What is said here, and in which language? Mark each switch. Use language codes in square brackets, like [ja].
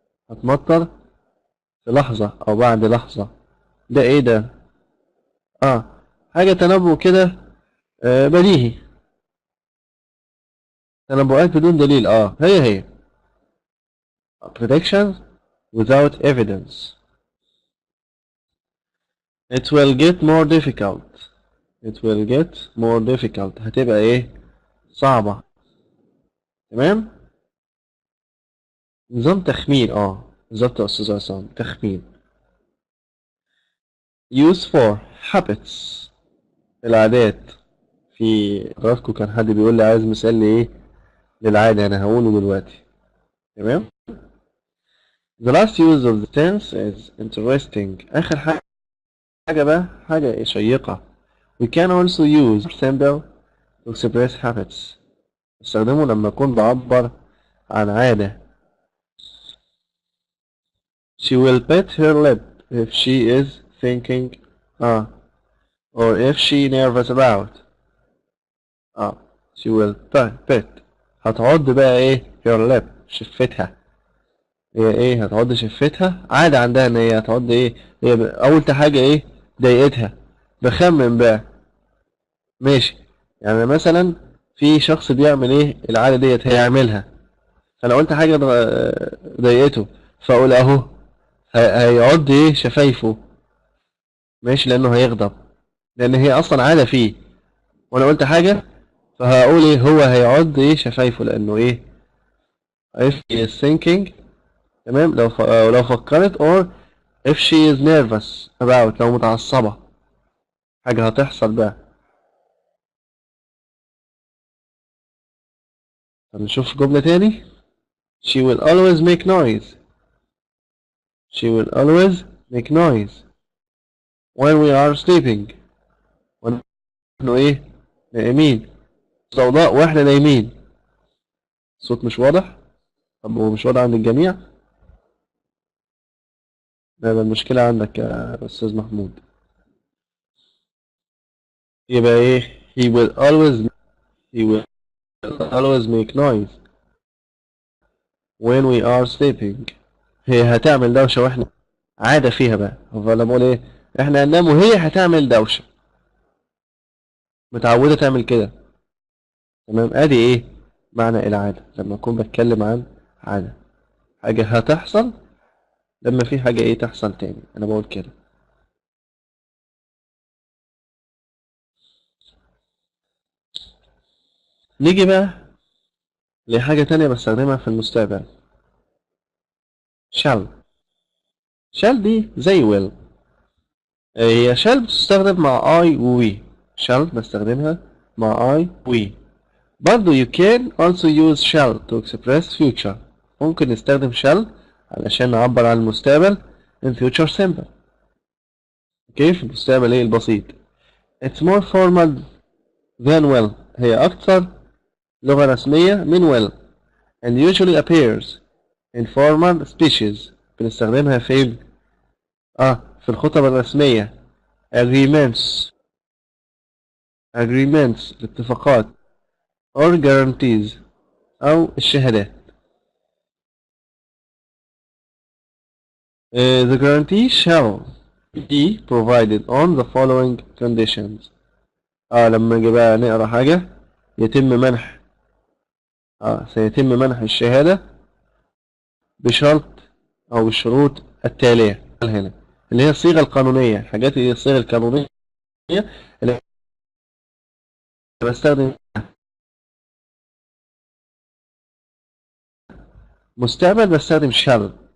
[ar] هتمطر في لحظة او بعد لحظة. ده ايه ده حاجة تنبؤ كده بديهي. تنبؤات بدون دليل هي [en] predictions without evidence. It will get more difficult. It will get more difficult. [ar] هتبقى ايه صعبة. تمام. نظام تخمين بالظبط يا استاذ عصام تخمين. [en] use for habits العادات. [ar] في حضراتكم كان حد بيقول لي عايز مثال لايه للعادة انا هقوله دلوقتي. تمام. [en] The last use of the tense is interesting. [ar] آخر حاجة بقى حاجة شيقة. [en] We can also use symbol to express habits. [ar] استخدمه لما أكون بعبر عن عادة. [en] She will bite her lip if she is thinking or if she nervous about. She will bite [ar] هتعض بقى ايه [en] your lip، [ar] شفتها. هي ايه هتعض شفتها، عادة عندها ان هي هتعض ايه. هي اول حاجة ايه ضايقتها، بخمن بقى. ماشي، يعني مثلا في شخص بيعمل ايه العادة ديت هيعملها، فانا قلت حاجة ضايقته، فاقول اهو هيعض ايه شفايفه. ماشي، لانه هيغضب، لان هي اصلا عادة فيه، وانا قلت حاجة، فهقول ايه هو هيعض ايه شفايفه، لانه ايه [en] if he is thinking. [ar] تمام، لو فكرت [en] or if she is nervous about، [ar] لو متعصبة حاجة هتحصل بقى. طب نشوف جملة تاني. [en] she will always make noise. she will always make noise when we are sleeping. [ar] ونحن ايه نايمين، ضوضاء واحنا نايمين. الصوت مش واضح؟ طب هو مش واضح عند الجميع؟ لا، ده المشكلة عندك يا أستاذ محمود. يبقى ايه [en] he will always make noise when we are sleeping. [ar] هي هتعمل دوشة واحنا عادة فيها بقى، فانا بقول ايه احنا هننام وهي هتعمل دوشة، متعودة تعمل كده. تمام، ادي ايه معنى العادة لما اكون بتكلم عن عادة، حاجة هتحصل لما في حاجة ايه تحصل تاني، انا بقول كده. نيجي بقى لحاجة تانية بستخدمها في المستقبل. shall. shall دي زي will. هي shall بتستخدم مع I و we. shall بستخدمها مع I و we. [en] برضو you can also use shall to express future. [ar] ممكن نستخدم shall علشان نعبر عن المستقبل [en] in future simple. [ar] اوكي، في المستقبل ايه البسيط. [en] it's more formal than will. [ar] هي أكثر لغة رسمية من [en] will and usually appears in formal speeches. [ar] بنستخدمها فين؟ في الخطب الرسمية. agreements الاتفاقات [en] or guarantees [ar] أو الشهادات. [en] The guarantee shall be provided on the following conditions. [ar] لما نجي بقى نقرا حاجة يتم منح سيتم منح الشهادة بشرط أو بالشروط التالية هنا، اللي هي الصيغة القانونية. الحاجات اللي هي الصيغة القانونية اللي بستخدم مستقبل بستخدم shall.